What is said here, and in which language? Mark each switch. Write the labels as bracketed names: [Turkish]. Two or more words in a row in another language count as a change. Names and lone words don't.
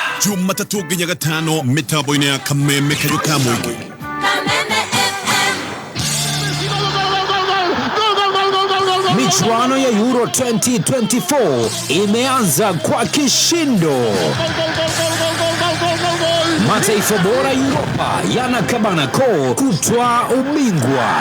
[Kikuyu] Jumatatu nginya gatano mitambo-inĩ ya Kameme Kayuka Mwingi. [Swahili] Michuano ya Euro 2024 imeanza kwa kishindo. Mataifa bora Europa yanakabana koo kutwaa ubingwa.